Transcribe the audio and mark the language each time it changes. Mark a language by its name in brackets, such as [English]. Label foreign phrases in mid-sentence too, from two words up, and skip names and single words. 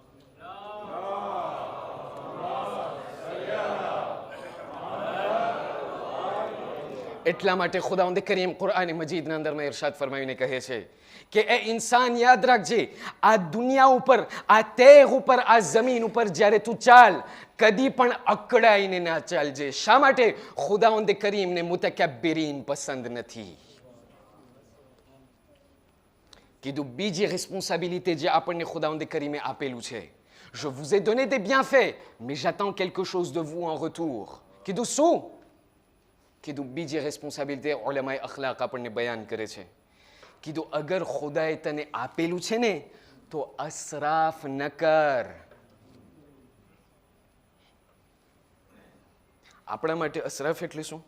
[Gujarati] એટલા માટે ખુદાવંદ કરીમ કુરઆન મજીદના અંદરમાં ઇરશાદ ફરમાવીને કહે છે કે એ ઇન્સાન યાદ રાખજે, આ દુનિયા ઉપર, આ તેહ ઉપર, આ જમીન ઉપર જ્યારે તું ચાલ, કદી પણ અકળાઈને ના ચાલજે. શા માટે? ખુદાવંદ કરીમને મુતકબ્બરીન પસંદ નથી. કીધું બીજી રિસ્પોન્સિબિલિટી જે આપણને ખુદાવંદ કરીમે આપેલું છે, [French] je vous ai donné des bienfaits mais j'attends quelque chose de vous en retour. [Gujarati] કીધું શું? કીધું બીજી રિસ્પોન્સિબિલિટી ઉલમાએ અખલાક આપણને બયાન કરે છે. કીધું અગર ખુદાએ તને આપેલું છે ને તો અસરાફ ન કર. આપણા માટે અસરાફ એટલે શું?